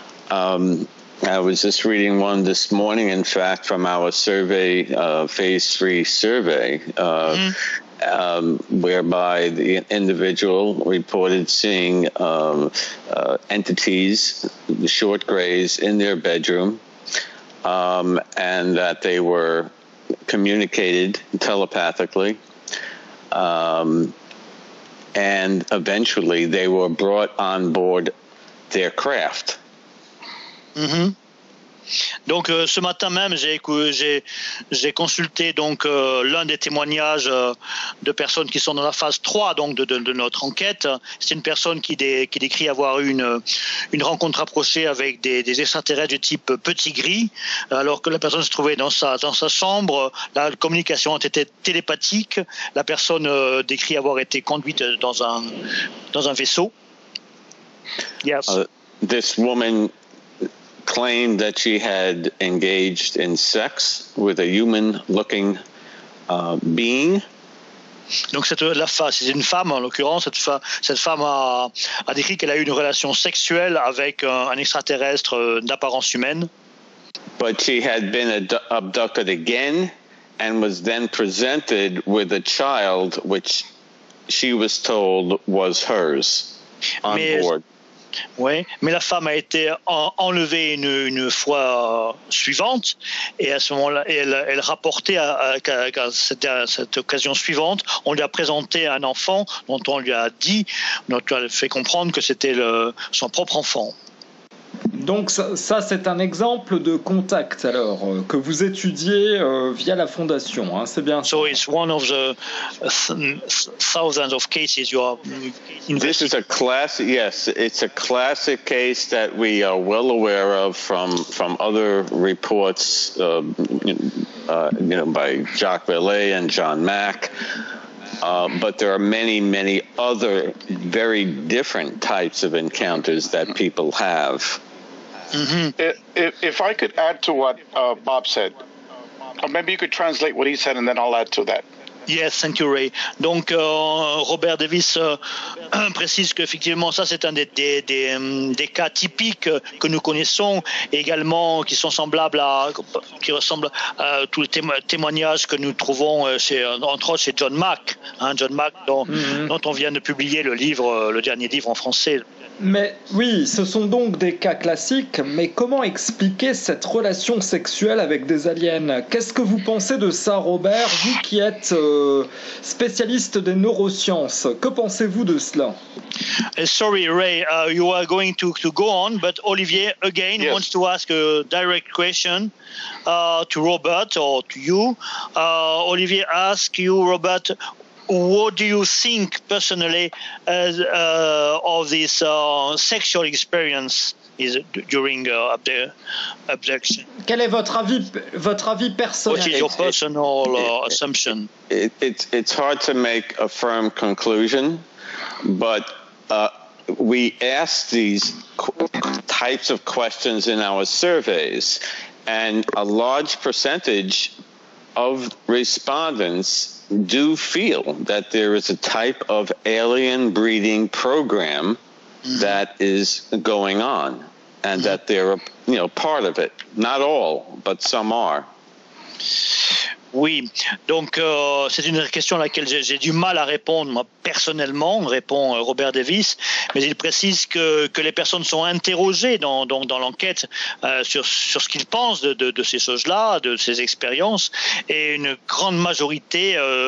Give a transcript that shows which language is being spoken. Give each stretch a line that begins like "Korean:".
English: I was just reading one this morning, in fact, from our survey, phase three survey, whereby the individual reported seeing entities, short grays, in their bedroom, and that they were communicated telepathically. And eventually they were brought on board their craft. Mm-hmm.
French: Donc ce matin même j'ai consulté donc l'un des témoignages de personnes qui sont dans la phase 3 donc de notre enquête. C'est une personne qui décrit avoir eu une rencontre approchée avec des extraterrestres du type petit gris, alors que la personne se trouvait dans sa chambre. La communication était télépathique. La personne décrit avoir été conduite dans un vaisseau.
English: Yes. This woman claimed that she had engaged in sex with a human-looking being.
French: Donc c'est une femme en l'occurrence. Cette femme a décrit qu'elle a eu une relation sexuelle avec un extraterrestre d'apparence humaine.
English: But she had been abducted again and was then presented with a child, which she was told was hers on board.
French: Oui, mais la femme a été enlevée une fois suivante, et à ce moment-là, elle rapportait à cette occasion suivante, on lui a présenté un enfant dont on lui a dit, dont on lui a fait comprendre que c'était son propre enfant. Donc ça c'est un exemple de contact alors que vous étudiez via la fondation, hein, c'est bien.
English: So it's one of the thousands of cases you are investigating. This is a classic. Yes, it's a classic case that we are well aware of from other reports, by Jacques Vallée and John Mack. But there are many, many other very different types of encounters that people have. Mm-hmm. If I could add to what Bob said, or maybe you could translate what he said and then I'll add to that. Yes, thank you, Ray.
French: Donc, Robert Davis précise qu'effectivement, ça, c'est un des cas typiques que nous connaissons, également qui sont semblables à, qui ressemblent à tous les témoignages que nous trouvons, entre autres, chez John Mack, hein, John Mack, dont on vient de publier le dernier livre en français. Mais oui, ce sont donc des cas classiques, mais comment expliquer cette relation sexuelle avec des aliens? Qu'est-ce que vous pensez de ça, Robert, vous qui êtes spécialiste des neurosciences? Que pensez-vous de cela?
English: Sorry, Ray, you are going to go on, but Olivier, again, yes, wants to ask a direct question to Robert or to you. Olivier asks you, Robert, what do you think personally of this sexual experience during abduction?
French: Quel est votre avis personnel?
English: What is your personal assumption? It's hard to make a firm conclusion, but we ask these types of questions in our surveys, and a large percentage of respondents do feel that there is a type of alien breeding program mm-hmm. that is going on, and mm-hmm. that they're part of it. Not all, but some are.
French: Oui, donc c'est une question à laquelle j'ai du mal à répondre, moi personnellement, répond Robert Davis, mais il précise que les personnes sont interrogées dans l'enquête sur ce qu'ils pensent de ces choses-là, de ces expériences, et une grande majorité